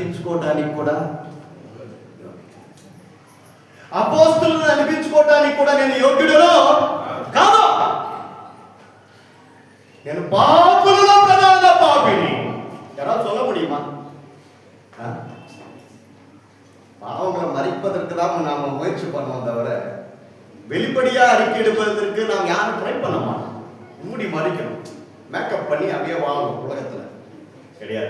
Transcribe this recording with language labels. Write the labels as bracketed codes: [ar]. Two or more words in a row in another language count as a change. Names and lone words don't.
[te] అనిపించుకోవడానికి కూడా అపోస్తలులను అనిపించుకోవడానికి కూడా నేను యోగ్యుడను కాదు. నేను పాపులలో ప్రధాన పాపిని. [ta] யாரா சொல்ல முடியுமா? பாவங்களை மறைப்பதற்கு தான் நாம முயற்சி பண்ணுவோம் தவிர வெளிப்படையா அறிக்கை எடுப்பதற்கு நாம் யாரும் ட்ரை பண்ண மாட்டோம். மூடி மறைக்கணும், மேக்கப் பண்ணி அப்படியே வாழணும் உலகத்துல கிடையாது.